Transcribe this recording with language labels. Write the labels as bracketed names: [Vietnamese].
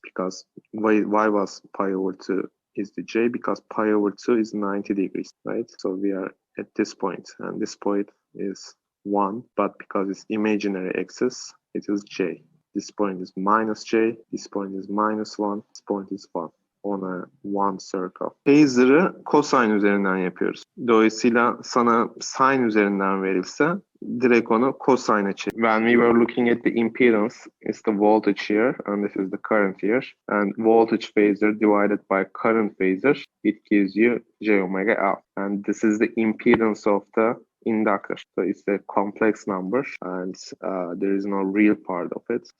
[English] Because why was pi over 2 is the J? Because pi over 2 is 90 degrees, right? So we are at this point, and this point is 1, but because it's imaginary axis, it is j. This point is minus j, this point is minus 1, this point is 1 on a one circle. [Turkish] Phasor'ı cosine üzerinden yapıyoruz. Dolayısıyla sana sine üzerinden verilse direkt onu cosine'e çevir. [English] When we were looking at the impedance, it's the voltage here and this is the current here. And voltage phasor divided by current phasor, it gives you j omega L. And this is the impedance of the inductor. So it's a complex number and there is no real part of it.